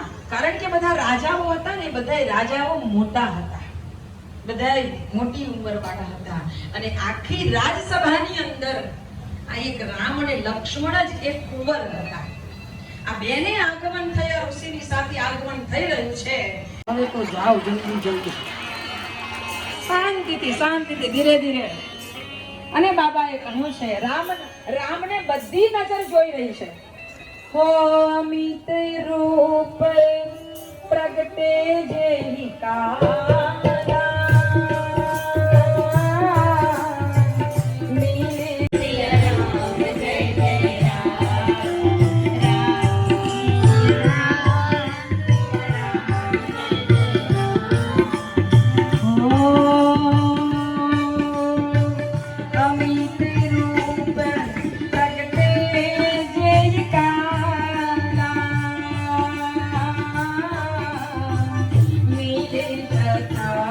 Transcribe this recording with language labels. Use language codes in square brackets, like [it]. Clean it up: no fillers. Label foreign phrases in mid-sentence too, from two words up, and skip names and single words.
[gu] કારણ કે બધા રાજાઓ હતા ને, બધા રાજાઓ મોટા હતા, બધા મોટી ઉંમરવાળા હતા અને આખી રાજસભાની અંદર આ એક રામ અને લક્ષ્મણ જ એક કુંવર હતા. આ બેને આગમન થયા, ઋષિની સાથે આગમન થઈ રહ્યું છે. હવે તો જાઓ જલ્દી શાંતિથી ધીરે ધીરે. અને બાબાએ કહ્યું છે રામને બધી નજર જોઈ રહી છે. [awa] हो अमित रूप प्रगटे जेहि काला मिले सिया राम जय जय अमित रूप प्रगटे जेहि काला मिले